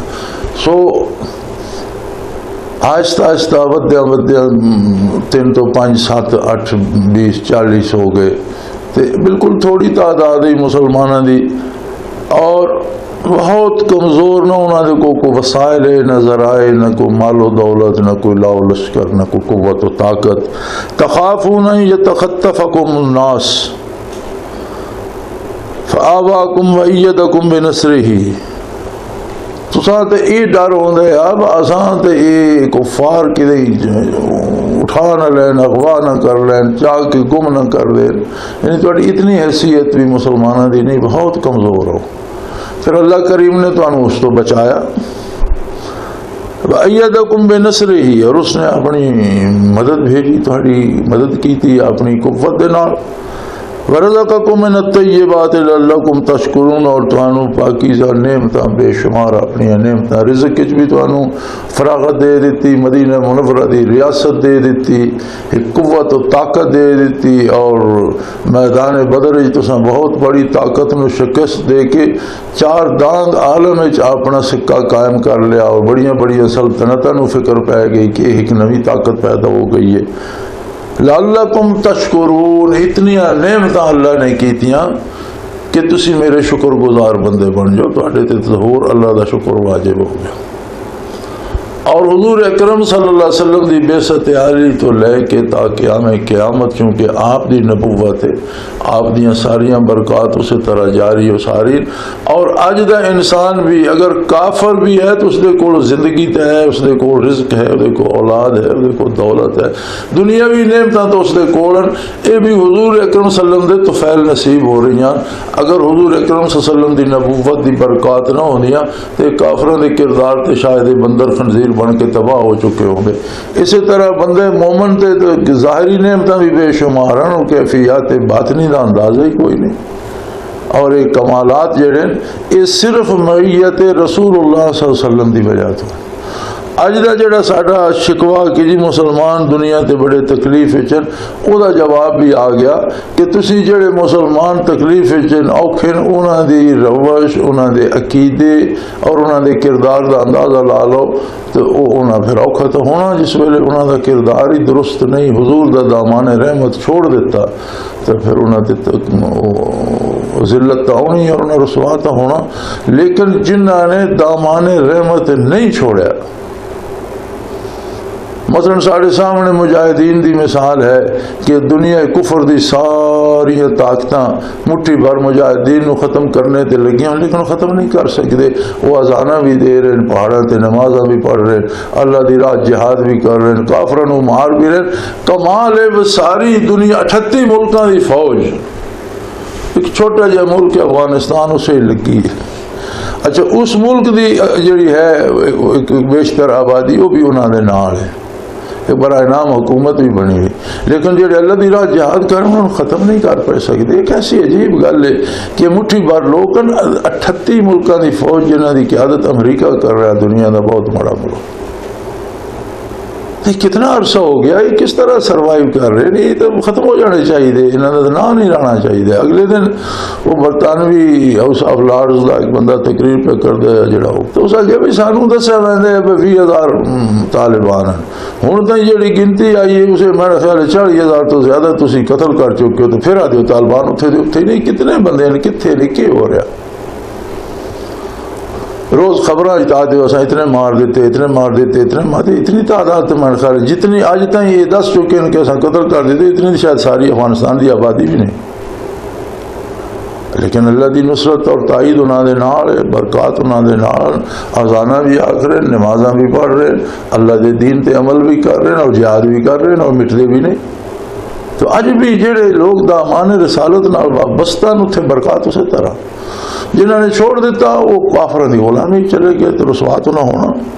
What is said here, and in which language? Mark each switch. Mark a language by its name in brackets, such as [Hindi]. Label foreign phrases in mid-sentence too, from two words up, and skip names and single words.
[Punjabi] سو آہستہ آہستہ ودیا 3 تو 5 7 8 20 40 ہو گئے، تے بالکل تھوڑی تعداد ہی مسلمانوں دی، اور بہت کمزور، نہ انہوں نے کوئی وسائل نہ ذرائع، نہ کوئی مال و دولت، نہ کوئی لاؤ لشکر، نہ کوئی قوت و طاقت۔ [Arabic] تخافون یتخطفکم الناس فآواکم وأیدکم بنصرہ، [Punjabi] تساں تے یہ ڈر ہوندا ہے اب اساں تے یہ کفار کدے اٹھا نہ لین، اغوا نہ کر لین، چاہ کے گم نہ کر دین. یعنی تھوڑی اتنی حیثیت بھی مسلمانوں دی نہیں، بہت کمزور ہو. پھر اللہ کریم نے تو اس تو بچایا. [Arabic] وَأَيَّدَكُمْ بِنَصْرِهِ، [Punjabi] اور اس نے اپنی مدد بھیجی، تھوڑی مدد کی تھی اپنی قوت دے نال. وَرَزَقَكُم مِّنَ الطَّيِّبَاتِ لَعَلَّكُمْ تَشْكُرُونَ، اور تانوں پاکیزہ نعمتاں بے شمار اپنی نعمتاں، رزق وچ بھی تانوں فراغت دے دیتی، مدینہ منورہ دی ریاست دے دیتی، ایک قوت و طاقت دے دیتی، اور میدان بدر وچ تساں بہت بڑی طاقت نو شکست دے کے چار دانگ عالم وچ اپنا سکہ قائم کر لیا، اور بڑیاں بڑیاں سلطنتاں نو فکر پہ گئی کہ ایک نوی طاقت پیدا ہو گئی ہے. [Arabic] لعلکم تشکرون، [Punjabi] اتنی نعمتاں اللہ نے کیتیاں کہ تسی میرے شکر گزار بندے بن جاؤ، تواڈے تے ظہور اللہ دا شکر واجب ہو گیا. اور حضور اکرم [Arabic] صلی اللہ علیہ وسلم [Punjabi] دی بعثت عالی تو لے کے تا قیامت، چونکہ آپ دی نبوت ہے، آپ دیاں ساریاں برکات اسی طرح جاری و ساری. اور اج دا انسان بھی اگر کافر بھی ہے تو اس دے کول زندگی تے ہے، اس دے کول رزق ہے، اس دے کول اولاد ہے، اس دے کول دولت ہے، دنیاوی نعمتاں تو اس دے کول ہیں. اے بھی حضور اکرم [Arabic] صلی اللہ علیہ وسلم [Punjabi] دے توفیل نصیب ہو رہی ہیں. اگر حضور اکرم [Arabic] صلی اللہ علیہ وسلم [Punjabi] دی نبوت دی برکات نہ ہوندیاں تے کافراں دے کردار تے شاید بندر خنزیر بن کے تباہ ہو چکے ہوں گے. اسی طرح بندے مومن تے ظاہری نعمتاں بھی بے شمار ہیں، اور کیفیات باطنی دا اندازہ ہی کوئی نہیں. اور یہ کمالات جڑے یہ صرف معیت رسول اللہ [Arabic] صلی اللہ علیہ وسلم [Punjabi] دی وجہ تو. اج دا جڑا ساڈا شکوا کہ جی مسلمان دنیا تے بڑے تکلیف وچن، او دا جواب بھی آ گیا کہ تسی جڑے مسلمان تکلیف وچن اوکھے انہاں دی روش، انہاں دے عقیدے اور انہاں دے کردار دا اندازہ لا لو تو انہاں پھر اوکھا تو ہونا جس ویلے انہاں دا کردار ہی درست نہیں، حضور دا دامان رحمت چھوڑ دیتا تو پھر انہاں تے ذلت تو ہونی اور انہاں رسوا تو ہونا. لیکن جنہاں نے دامان رحمت نہیں چھوڑیا، مثلا ساڑھے سامنے مجاہدین دی مثال ہے کہ دنیا کفر دی ساری طاقتاں مٹھی بھر مجاہدین نو ختم کرنے تے لگیاں، [Urdu] لیکن ختم نہیں کر سکتے. [Punjabi] وہ اذاناں بھی دے رہے ہیں، پہاڑاں تے نمازاں بھی پڑھ رہے ہیں، اللہ دی راہ جہاد بھی کر رہے ہیں، کافراں نو مار بھی رہے ہیں. کمال ہے وہ ساری دنیا 38 ملکاں دی فوج، ایک چھوٹا جہا ملک افغانستان اسے لگی ہے. اچھا اس ملک دی جڑی ہے بیشتر آبادی وہ بھی انہاں دے نال ہے، برائے نام حکومت بھی بنی ہوئی، لیکن جڑے اللہ دی راہ جہاد کر انہوں نے ختم نہیں کر پا سکتے. ایک ایسی عجیب گل ہے کہ مٹھی بھر لوگ 38 ملکوں دی فوج جنہاں دی قیادت امریکہ کر رہا ہے، دنیا دا بہت بڑا ملک. [Urdu] یہ کتنا عرصہ ہو گیا، یہ کس طرح سروائیو کر رہے ہیں؟ [Punjabi] یہ تو ختم ہو جانے چاہیے، انہوں نے نام نہیں رہنا چاہیے. اگلے دن وہ برطانوی ہاؤس آف لارڈز کا ایک بندہ تقریر پہ کر دیا جڑا ہو تو اس آگے بھی سانوں دسیا ویندے 20,000 طالبان ہیں. ہوں تو جڑی گنتی آئی ہے اسے میرا خیال ہے 40,000 تو زیادہ تسی قتل کر چکے ہو. تو پھر آ دیو طالبان اتنے دے اتنے نہیں، کتنے بندے ہیں، کتنے نہیں، کیا ہو رہا؟ روز خبراں جتا دیو اساں اتنے مار دیتے، اتنے مار دیتے، اتنے مار دیتے. اتنی تعداد تو میں خیال جتنی آج تک یہ دس چکے ہیں کہ اساں قتل کر دیتے، اتنی شاید ساری افغانستان دی آبادی بھی نہیں. لیکن اللہ دی نصرت اور تائید انہاں دے نال ہے، برکات انہاں دے نال. اذاناں بھی آکھ رہے ہیں، نمازاں بھی پڑھ رہے ہیں، اللہ دے دین تے عمل بھی کر رہے ہیں، اور جہاد بھی کر رہے ہیں، اور مٹدے بھی نہیں. تو اج بھی جڑے لوگ دامان رسالت نال وابستہ نے اتنے برکات اسی طرح. جنہوں نے چھوڑ دیتا وہ کافروں کی غلامی چلے گئے تو رسوا تو نہ ہونا.